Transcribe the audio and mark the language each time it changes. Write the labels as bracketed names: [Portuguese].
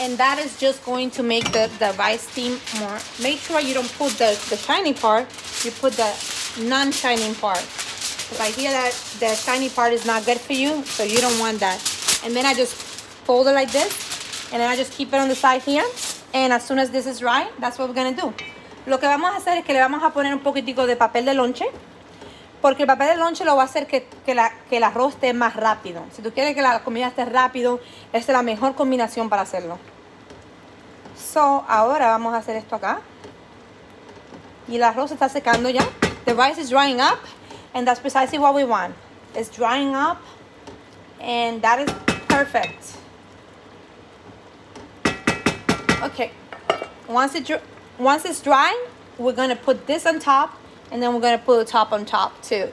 [English] And that is just going to make the rice steam more. Make sure you don't put the shiny part, you put the non-shining part. Because I hear that the shiny part is not good for you, so you don't want that. And then I just fold it like this, and then I just keep it on the side here. And as soon as this is dry, that's what we're gonna do. [Spanish] Lo que vamos a hacer es que le vamos a poner un poquitico de papel de lonche, porque el papel de lonche lo va a hacer que el arroz esté más rápido. Si tú quieres que la comida esté rápido, esta es la mejor combinación para hacerlo. So, ahora vamos a hacer esto acá. Y el arroz está secando ya. [English] The rice is drying up, and that's precisely what we want. It's drying up, and that is perfect. Okay, once it's dry, we're gonna put this on top, and then we're gonna put the top on top too.